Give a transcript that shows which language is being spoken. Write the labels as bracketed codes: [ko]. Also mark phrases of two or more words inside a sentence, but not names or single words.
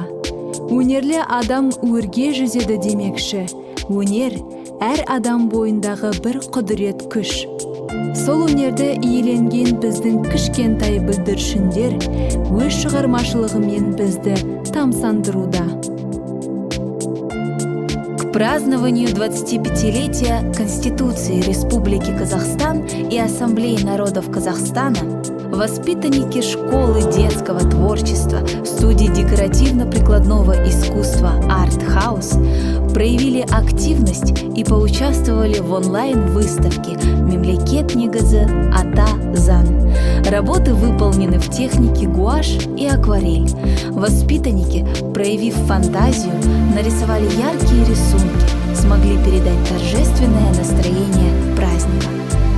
[kk] Өнерлі адам өрге жүзеді демекші, өнер әр адам бойындағы бір құдірет күш. Сол өнерді иеленген біздің кішкентай бүлдіршіндер өз шығармашылығымен бізді тамсандыруда. [ru] К празднованию 25-летия Конституции Республики Казахстан и Ассамблеи народов Казахстана воспитанники школы детского творчества студии декоративно-прикладного искусства Art House проявили активность и поучаствовали в онлайн-выставке [kk] «Мемлекет негізі ата заң». [ru] Работы выполнены в технике гуашь и акварель. Воспитанники, проявив фантазию, нарисовали яркие рисунки, смогли передать торжественное настроение праздника.